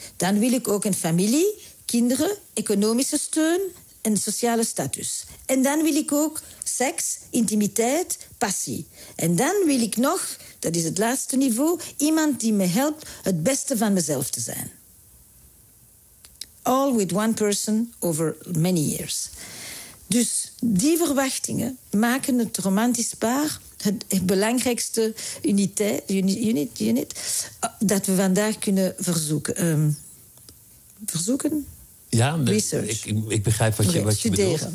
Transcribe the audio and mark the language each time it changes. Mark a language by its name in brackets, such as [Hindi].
[Dutch] Dan wil ik ook een familie, kinderen, economische steun en sociale status. En dan wil ik ook seks, intimiteit, passie. En dan wil ik nog, dat is het laatste niveau, iemand die me helpt het beste van mezelf te zijn. [English] All with one person over many years. [Dutch] Dus die verwachtingen maken het romantisch paar het belangrijkste unit dat we vandaag kunnen verzoeken. Ja, ik begrijp wat je bedoelt.